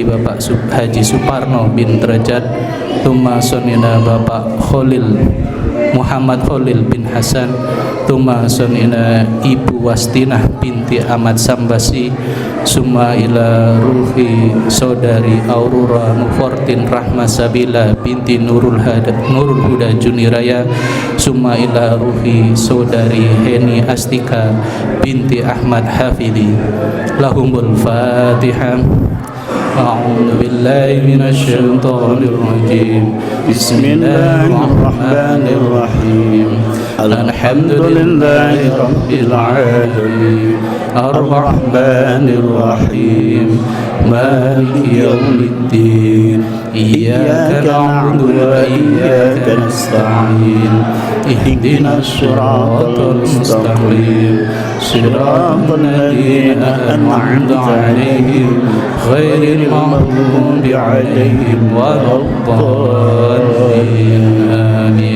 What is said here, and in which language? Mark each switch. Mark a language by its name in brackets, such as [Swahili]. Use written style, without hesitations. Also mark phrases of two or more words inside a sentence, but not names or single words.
[Arabic] Bapak Haji Suparno bin Derajat, ثم خصوصا إلى Bapak Muhammad Khalil bin Hasan, ثم خصوصا إلى Ibu Wastinah binti Ahmad Sambasi, ثم إلى روح saudari Aurora Mufortin Rahmasabila binti Nurul Huda Juniraya, ثم إلى روح saudari Heni Astika binti Ahmad Hafidi. لهم الفاتحة. أعوذ بالله من الشيطان الرجيم. بسم الله الرحمن الرحيم. الحمد لله رب العالمين الرحمن الرحيم مالك يوم الدين إياك نعبد وإياك نستعين اهدنا الصراط المستقيم صراط الذين أنعمت عليهم غير المغضوب عليهم ولا الضالين آمين.